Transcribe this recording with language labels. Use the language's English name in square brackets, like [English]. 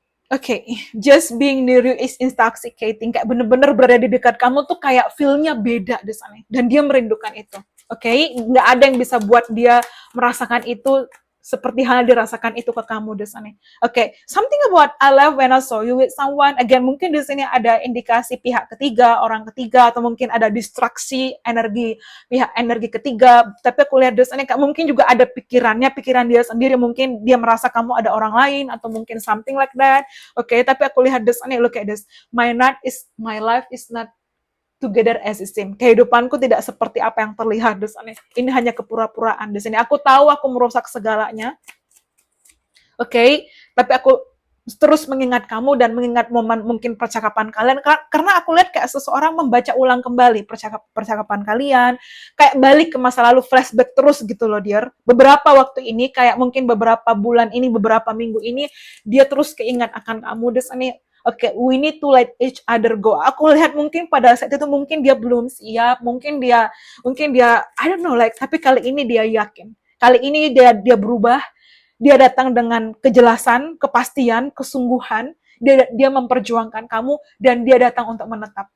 [English] Oke, just being near you is intoxicating. [Indonesian] Kayak bener-bener berada di dekat kamu tuh kayak feel-nya beda di sana. Dan dia merindukan itu. Oke, nggak ada yang bisa buat dia merasakan itu seperti halnya dirasakan itu ke kamu di sana. [English] Oke, something about I love when I saw you with someone. [Indonesian] Again, mungkin di sini ada indikasi pihak ketiga, orang ketiga, atau mungkin ada distraksi energi pihak energi ketiga. Tapi aku lihat di sini mungkin juga ada pikiran dia sendiri. Mungkin dia merasa kamu ada orang lain, atau mungkin [English] something like that. [Indonesian] Oke, tapi aku lihat di sini, [English] look at this. My life is not together as it seems. [Indonesian] Kehidupanku tidak seperti apa yang terlihat di sini. Ini hanya kepura-puraan di sini. Aku tahu aku merusak segalanya. Oke, tapi aku terus mengingat kamu dan mengingat momen mungkin percakapan kalian, karena aku lihat kayak seseorang membaca ulang kembali percakapan kalian, kayak balik ke masa lalu, flashback terus gitu loh, dear. Beberapa waktu ini, kayak mungkin beberapa bulan ini, beberapa minggu ini, dia terus keingat akan kamu di sini. [English] Oke, we need to let each other go. [Indonesian] Aku lihat mungkin pada saat itu mungkin dia belum siap, mungkin dia [English] I don't know, like, [Indonesian] tapi kali ini dia yakin. Kali ini dia berubah, dia datang dengan kejelasan, kepastian, kesungguhan, dia memperjuangkan kamu, dan dia datang untuk menetap.